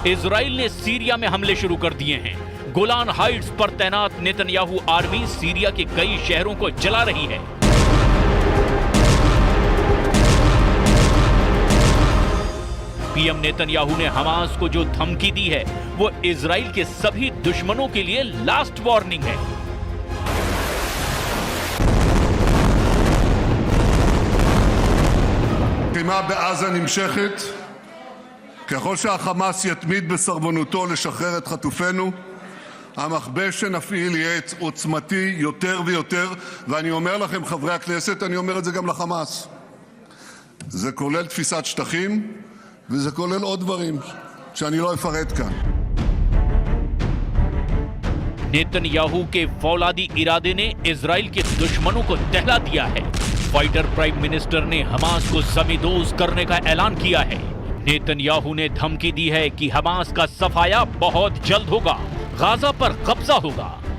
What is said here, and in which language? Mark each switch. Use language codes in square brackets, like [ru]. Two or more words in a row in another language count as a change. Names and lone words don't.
[hi] इजराइल ने सीरिया में हमले शुरू कर दिए हैं। गोलान हाइट्स पर तैनात नेतन्याहू आर्मी सीरिया के कई शहरों को जला रही है। पीएम नेतन्याहू ने हमास को जो धमकी दी है वो इजराइल के सभी दुश्मनों के लिए [en] last warning [hi] है। [he] הלחימה בעזה נמשכת. ככל שהחמאס יתמיד בסרבנותו לשחרר את חטופינו, המכבש שנפעיל יהיה עוצמתי יותר ויותר, ואני אומר לכם חברי הכנסת, אני אומר את זה גם לחמאס. זה כולל תפיסת שטחים וזה כולל עוד דברים שאני לא אפרט כאן. [hi] नेतन्याहू के फौलादी इरादे ने इजराइल के दुश्मनों को दहला दिया है। [en] fighter prime minister [hi] ने हमास को जमींदोज करने का ऐलान किया है। नेतन्याहू ने धमकी दी है कि हमास का सफाया बहुत जल्द होगा, गाजा पर कब्जा होगा।